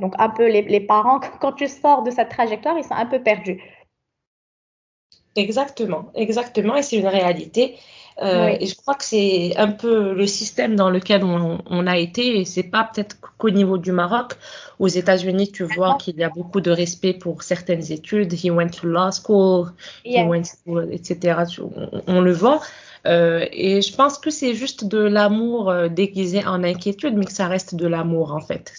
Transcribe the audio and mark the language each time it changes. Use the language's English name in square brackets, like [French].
[French] Donc un peu les parents, quand tu sors de cette trajectoire, ils sont un peu perdus. Exactement. Et c'est une réalité. Et je crois que c'est un peu le système dans lequel on a été, et c'est pas peut-être qu'au niveau du Maroc. Aux États-Unis, tu vois qu'il y a beaucoup de respect pour certaines études. [English] He went to law school, he went to, etc. [French] On le voit. Et je pense que c'est juste de l'amour déguisé en inquiétude, mais que ça reste de l'amour en fait.